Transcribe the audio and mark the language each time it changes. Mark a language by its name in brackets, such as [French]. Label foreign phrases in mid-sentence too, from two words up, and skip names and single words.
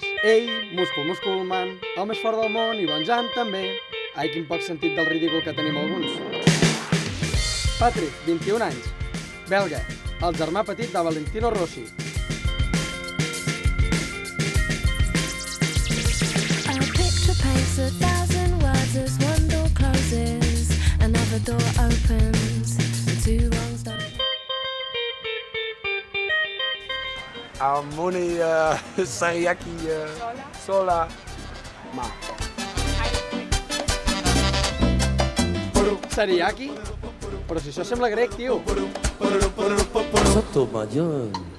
[Catalan] Ell, musculman, el més fort del món, i bon Jan també. Ai, quin poc sentit del ridícul que tenim alguns. Patrick, 21 anys, belga, el germà petit de Valentino Rossi. [English] A picture paints 1,000 words as one door closes, another door opens, and two wrongs don't... Moni Sariaki Sola Ma. Sariaki? [Catalan] Però si això sembla grec, tio. Sotomayor.